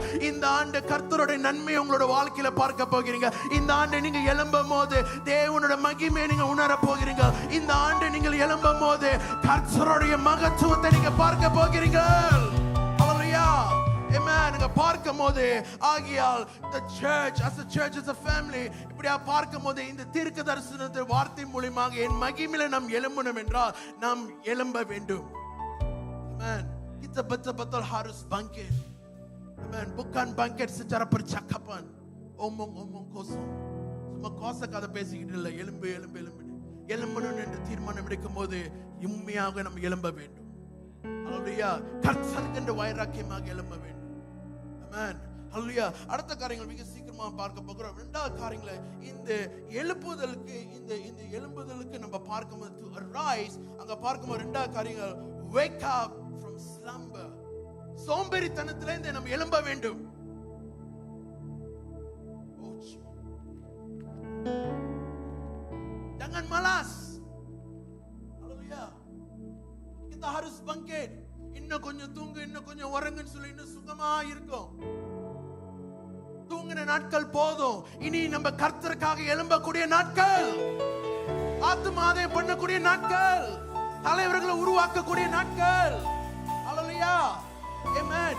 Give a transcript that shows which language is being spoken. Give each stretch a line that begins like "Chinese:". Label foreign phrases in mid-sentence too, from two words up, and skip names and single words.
Tamil: இந்த ஆண்டு கர்த்தருடைய நன்மை உங்களோட வாழ்க்கையில பார்க்க போகிறீங்க. இந்த ஆண்டு நீங்க எழும்பும் போது தேவனுடைய மகிமையை நீங்க உணர போகிறீங்க. இந்த ஆண்டு நீங்கள் எழும்பும் போது கர்த்தருடைய மகத்துவத்தை நீங்க பார்க்க போகிறீங்க. Amen. நீங்க பார்க்கும்போது ஆகியால்
English: the church as a family
Tamil: இப்படியா பார்க்கும்போது இந்த தீர்க்க தரிசனத்தை வார்த்தை மூலமாக என் மகிமையில நாம் எழும்பணும் என்றால் நாம் எழும்ப வேண்டும்.
Indonesian: Amen. Kita betul-betul harus bangkit. Amen. Bukan bangkit secara percakapan. Omong-omong kosong. Cuma kosong kata
Tamil: பேசிக்கிட்டு இல்ல. எழும்பணும் என்று தீர்மானம் எடுக்கும்போது உண்மையாக நாம் எழும்ப வேண்டும். Hallelujah. கர்த்தருக்கு வைராக்கியமாக எழும்ப வேண்டும். Amen. Hallelujah. அடுத்த காரியங்கள் மிக சீக்கிரமா பார்க்க போகிறோம். இரண்டாவது காரியங்களை இந்த எழுப்புதலுக்கு இந்த எழும்புதலுக்கு நம்ம பார்க்கும்போது
English: to arise
Tamil: அங்க பார்க்கும்போது இரண்டாவது காரியங்கள்
English: wake up from slumber.
Tamil: சோம்பேறித்தனத்திலிருந்து நம்ம எழும்ப வேண்டும்.
Indonesian: jangan malas. Hallelujah. Kita harus bangkit.
Tamil: இன்னும் கொஞ்சம் தூங்கு, இன்னும் கொஞ்சம் உறங்குன்னு சொல்லி இன்னும் சுகமா இருக்கும். தூங்கின நாட்கள் போதும். இனி நம்ம கர்த்தருக்காக எழும்பக்கூடிய நாட்கள், ஆத்துமாதயம் பண்ணக்கூடிய நாட்கள், தலைவர்களை உருவாக்கக்கூடிய நாட்கள். ஹல்லேலூயா. ஆமென்.